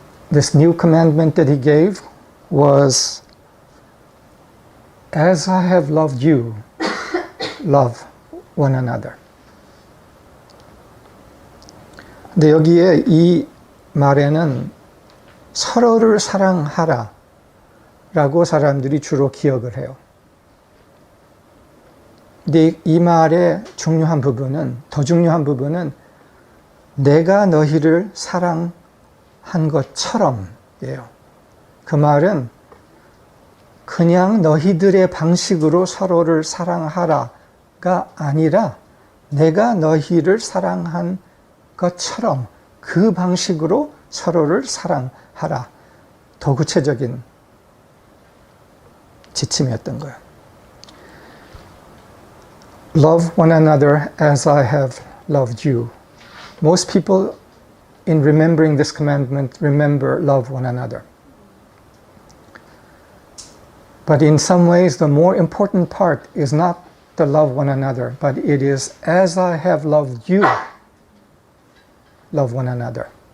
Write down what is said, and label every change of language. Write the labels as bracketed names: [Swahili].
[English] This new commandment that he gave was, as I have loved you, love one another. [Korean] 근데 여기에 이 말에는 서로를 사랑하라 라고 사람들이 주로 기억을 해요. 근데 이 말의 더 중요한 부분은 내가 너희를 사랑한 것처럼이에요. 그 말은 그냥 너희들의 방식으로 서로를 사랑하라가 아니라 내가 너희를 사랑한 것처럼 그 방식으로 서로를 사랑하라. 더 구체적인 지침이었던 거예요. [English] Love one another as I have loved you. Most people in remembering this commandment remember love one another. But in some ways the more important part is not the love one another, but it is as I have loved you, love one another.